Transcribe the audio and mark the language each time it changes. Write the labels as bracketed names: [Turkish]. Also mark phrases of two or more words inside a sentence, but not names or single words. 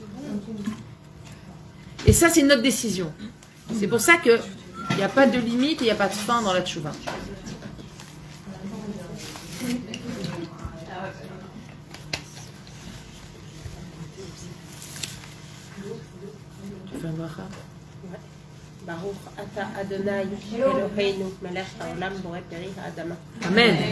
[French] Et ça, c'est notre décision. C'est pour ça qu'il n'y a pas de limite et il n'y a pas de fin dans la tchouva. Tu fais un bracha? [Hebrew] ברוך אתה אדני אלהינו מלך העולם בורא פרי האדמה borei peri ha'adama. Amen.